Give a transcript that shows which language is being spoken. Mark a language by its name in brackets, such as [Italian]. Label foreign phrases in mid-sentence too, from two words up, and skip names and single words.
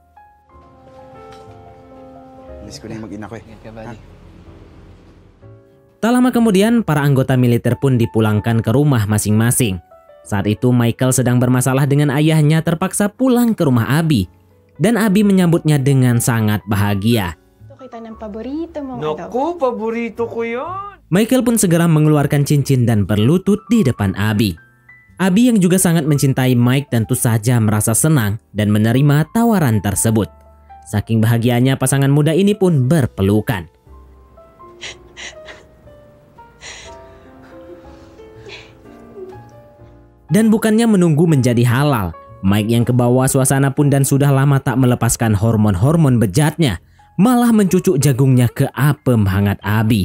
[Indonesian] Tak lama kemudian, para anggota militer pun dipulangkan ke rumah masing-masing. Saat itu Michael sedang bermasalah dengan ayahnya terpaksa pulang ke rumah Abby. Dan Abby menyambutnya dengan sangat bahagia. [Filipino] Ito kita ng paborito mong Naku, paborito ko yun! [Indonesian] Michael pun segera mengeluarkan cincin dan berlutut di depan Abby. Abby yang juga sangat mencintai Mike tentu saja merasa senang dan menerima tawaran tersebut. Saking bahagianya pasangan muda ini pun berpelukan. Dan bukannya menunggu menjadi halal, Mike yang kebawa suasana pun dan sudah lama tak melepaskan hormon-hormon bejatnya, malah mencucuk jagungnya ke apem hangat Abby.